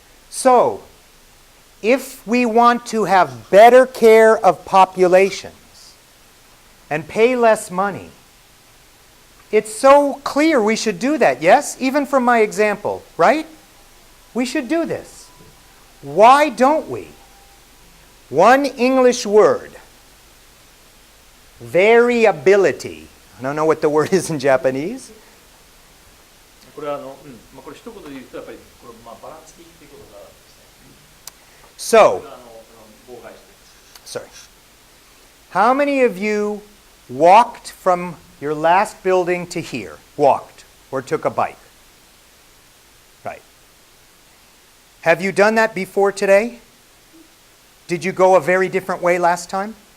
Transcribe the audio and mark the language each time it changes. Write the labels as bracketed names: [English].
[English] So, if we want to have better care of populations and pay less money, it's so clear we should do that, yes? Even from my example, right? We should do this. Why don't we? One English word. Variability. I don't know what the word is in Japanese. [Japanese] これはこれ一言で言うとやっぱりこればらつきっていうことがあるんですね。 [English] So, [Japanese] これが妨害しています。 [English] sorry. How many of you walked from your last building to here? Walked or took a bike? Right. Have you done that before today? Did you go a very different way last time?